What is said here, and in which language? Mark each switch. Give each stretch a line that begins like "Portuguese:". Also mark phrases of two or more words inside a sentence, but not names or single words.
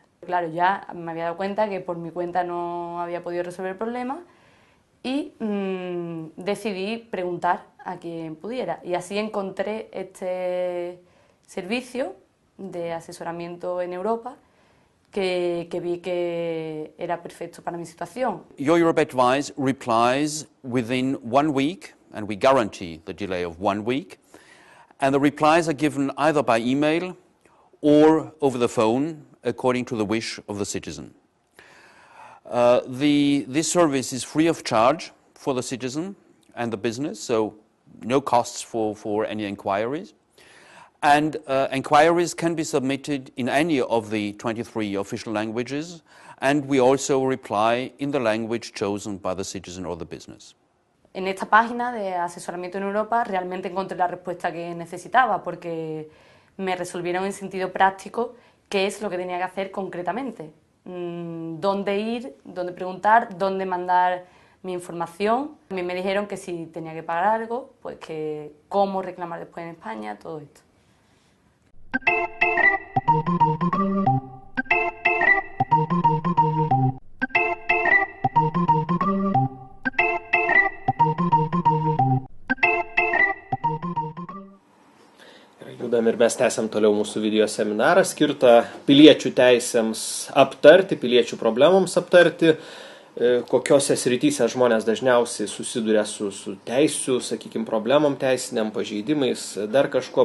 Spanish: Claro, ya me había dado cuenta que por mi cuenta no había podido resolver el problema y decidí preguntar a quien pudiera. Y así encontré este servicio de asesoramiento en Europa que vi que era perfecto para mi situación.
English: Your Europe Advice replies within 1 week, and we guarantee the delay of 1 week. And the replies are given either by email or over the phone, according to the wish of the citizen. This service is free of charge for the citizen and the business, so no costs for any inquiries. And inquiries can be submitted in any of the 23 official languages, and we also reply in the language chosen by the citizen or the business.
Spanish: En esta página de asesoramiento en Europa realmente encontré la respuesta que necesitaba, porque me resolvieron en sentido práctico qué es lo que tenía que hacer concretamente. Dónde ir, dónde preguntar, dónde mandar mi información. A mí me dijeron que si tenía que pagar algo, pues que cómo reclamar después en España, todo esto.
Lithuanian: Judam ir mes tęsiam toliau mūsų video seminarą skirtą piliečių teisėms aptarti, piliečių problemoms aptarti, kokiose srityse žmonės dažniausiai susiduria su teisių, sakykime, problemom teisiniam, pažeidimais, dar kažko.